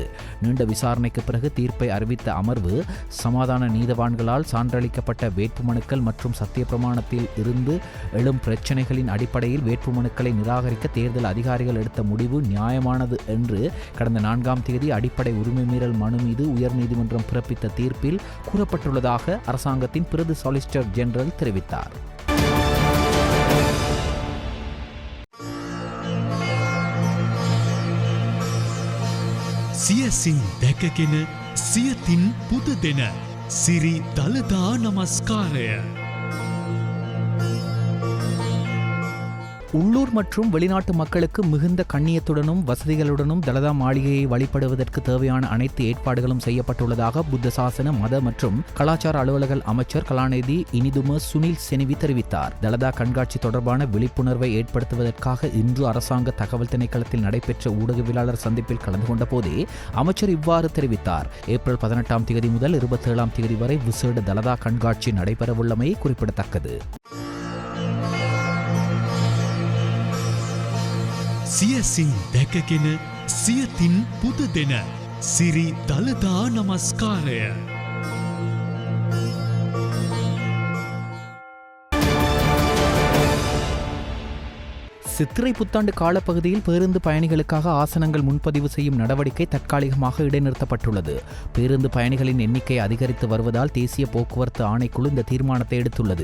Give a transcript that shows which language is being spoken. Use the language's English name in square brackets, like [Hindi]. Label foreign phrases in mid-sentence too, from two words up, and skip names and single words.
[Tamil] நீண்ட விசாரணைக்கு பிறகு தீர்ப்பை அறிவித்த அமர்வு சமாதான நீதவான்களால் சான்றளிக்கப்பட்ட வேட்புமனுக்கள் மற்றும் சத்தியப்பிரமாணத்தில் இருந்து எழும் பிரச்சினைகளின் அடிப்படையில் வேட்புமனுக்களை நிராகரிக்க தேர்தல் அதிகாரிகள் எடுத்த முடிவு நியாயமானது என்று கடந்த 4ஆம் தேதி அடிப்படை உரிமை மீறல் மனு மீது உயர்நீதிமன்றம் பிறப்பித்த தீர்ப்பில் கூறப்பட்டுள்ளதாக அரசாங்கத்தின் பிரதி [English] Solicitor General [Tamil] தெரிவித்தார். [Sinhala] සියසින් දැකගෙන සියතින් පුද දෙන සිරි දළදා නමස්කාරය. [Tamil] உள்ளூர் மற்றும் வெளிநாட்டு மக்களுக்கு மிகுந்த கண்ணியத்துடனும் வசதிகளுடனும் தலதா மாளிகையை வழிபடுவதற்கு தேவையான அனைத்து ஏற்பாடுகளும் செய்யப்பட்டுள்ளதாக புத்த சாசன மத மற்றும் கலாச்சார அலுவலக அமைச்சர் கலாநிதி இனிதும சுனில் செனிவி தெரிவித்தார். தலதா கண்காட்சி தொடர்பான விழிப்புணர்வை ஏற்படுத்துவதற்காக இன்று அரசாங்க தகவல் திணைக்களத்தில் நடைபெற்ற ஊடகவியலாளர் சந்திப்பில் கலந்து கொண்ட போதே அமைச்சர் இவ்வாறு தெரிவித்தார். ஏப்ரல் 18ஆம் தேதி முதல் 27ஆம் தேதி வரை விசேட தலதா கண்காட்சி நடைபெறவுள்ளமை குறிப்பிடத்தக்கது. [Sinhala] සියසින් දැකගෙන සියතින් පුද දෙන සිරි දළදා නමස්කාරය. [Tamil] சித்திரை புத்தாண்டு காலப்பகுதியில் பேருந்து பயணிகளுக்காக ஆசனங்கள் முன்பதிவு செய்யும் நடவடிக்கை தற்காலிகமாக இடைநிறுத்தப்பட்டுள்ளது. பேருந்து பயணிகளின் எண்ணிக்கை அதிகரித்து வருவதால் தேசிய போக்குவரத்து ஆணைக்குழு இந்த தீர்மானத்தை எடுத்துள்ளது.